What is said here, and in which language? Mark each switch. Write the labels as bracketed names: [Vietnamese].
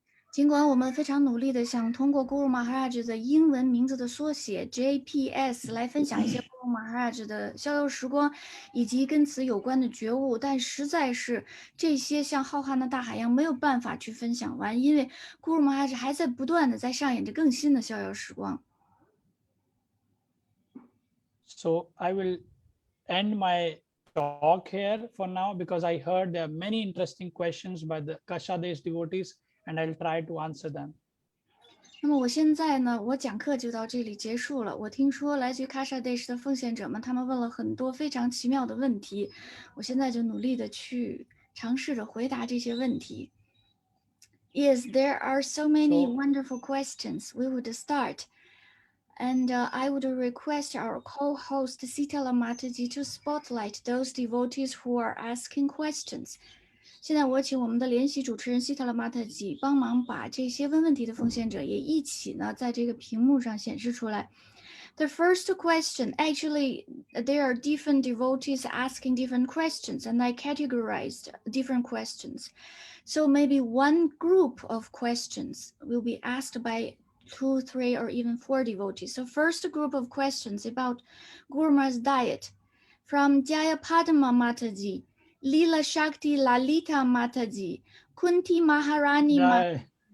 [Chinese] 尽管我们非常努力的想通过 Guru Maharaj 的英文名字的缩写 JPS 来分享一些 Guru Maharaj 的逍遥时光以及跟此有关的觉悟，但实在是这些像浩瀚的大海一样没有办法去分享完，因为 Guru Maharaj 还在不断的在上演着更新的逍遥时光。 [English] So I will end my talk here for now because I heard there are many interesting questions by the Kashadesh devotees and I'll try to answer them. [Chinese] 那么我现在呢，我讲课就到这里结束了。我听说来自于 Kashadesh 的奉献者们，他们问了很多非常奇妙的问题，我现在就努力的去尝试着回答这些问题。 [English] Yes, there are so many wonderful questions. We would start. And I would request our co-host Sitala Mataji to spotlight those devotees who are asking questions. [Chinese] 现在我请我们的联席主持人 Sitala Mataji 帮忙把这些问问题的奉献者也一起呢在这个屏幕上显示出来。 [English] The first question, actually, there are different devotees asking different questions, and I categorized different questions. So maybe one group of questions will be asked by 2, 3, or even 4 devotees. So first group of questions about Guru Maharaj's diet from Jayapadma Mataji, Leela Shakti Lalita Mataji, Kunti Maharani Mataji.